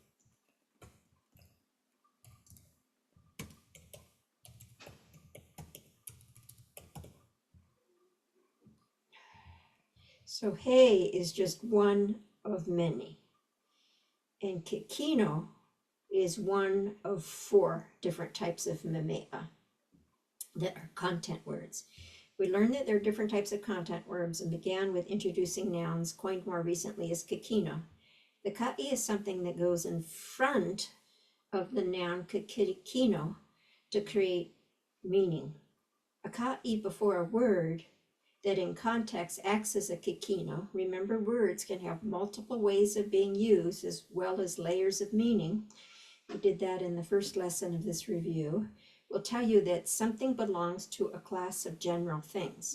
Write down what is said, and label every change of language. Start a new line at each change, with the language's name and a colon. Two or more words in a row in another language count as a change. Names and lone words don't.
English: So he is just one of many, and kikino is one of 4 different types of memeʻa that are content words. We learned that there are different types of content words and began with introducing nouns coined more recently as kikino. The kaʻi is something that goes in front of the noun kikino to create meaning. A kaʻi before a word that in context acts as a kikino. Remember, words can have multiple ways of being used as well as layers of meaning. We did that in the first lesson of this review. Will tell you that something belongs to a class of general things.